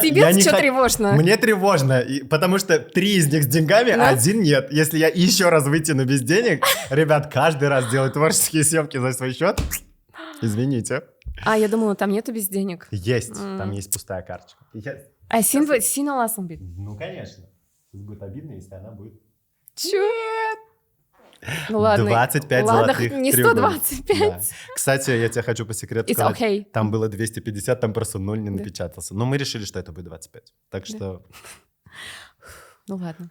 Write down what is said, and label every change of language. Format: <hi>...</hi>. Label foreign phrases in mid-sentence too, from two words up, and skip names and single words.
<ru>Тебе что тревожно? Мне тревожно, потому что 3 из них с деньгами, а 1 нет. Если я еще раз вытяну без денег, ребят, каждый раз делать творческие съемки за свой счет, извините. А, я думала, там нету без денег. Есть, там есть пустая карточка.</ru> <tt>А син аласың бит?</tt> <ru>Ну, конечно. Будет обидно, если она будет... Чё? Ну ладно. 25 золотых не 125. Да. Кстати, я тебе хочу по секрету сказать.</ru> <en>Okay.</en> <ru>Там было 250, там просто 0 не напечатался. Но мы решили, что это будет 25. Так что... Ну ладно.</ru>